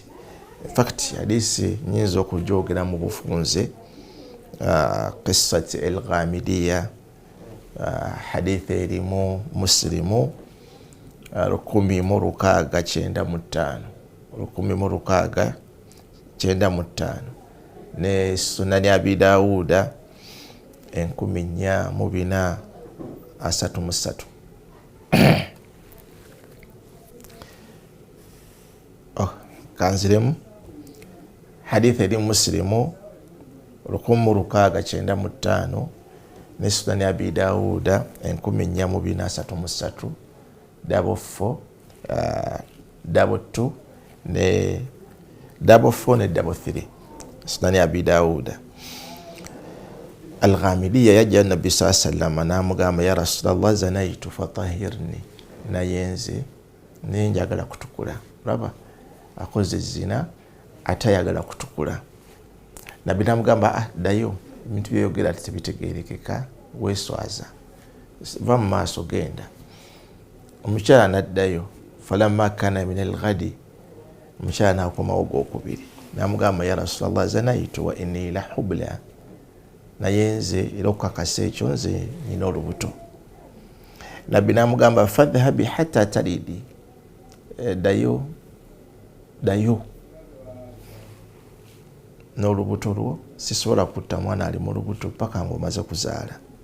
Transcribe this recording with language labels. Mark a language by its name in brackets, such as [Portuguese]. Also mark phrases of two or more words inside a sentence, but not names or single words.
[English] In fact [Ganda] hadisi nyinza okujogera mu bufunze [Arabic] قصة الغامدية, [Ganda] hadithi erimu Muslimu 1695 ne Sunani Abi Dawuda 1433. Kanziremu hadithi eri Muslimu 1695 ne Sunani Abi Dawuda 1433 2 ne 3. Sunani Abi Dawuda. Al-Ghamidiyya yajja Nabbi sallallahu n'amugamba, [Arabic] يا رسول الله زنيت فطهرني. [Ganda] Nayenze naye njagala kutukula. Raba akoze zina atayagala kutukula. Nabbi n'amugamba ddayo, ebintu byeyogera tebitegeerekeka, weeswaza, va mu maaso genda. Omukyala n'addayo. [Arabic] فلما كان من الغد, [Ganda] omukyala n'akomawo gwokubiri n'amugamba, [Arabic] يا رسول الله زنيت وإني لحبلى. [Ganda] Nayenze era okukakasa ekyo nze nina olubuto. Nabbi n'amugamba [Arabic] فاذهبي حتى تلدي. [Ganda] Dayo n'olubuto lwo, sisobola kutta mwana ali mu lubuto paka ng'omaze kuzaala.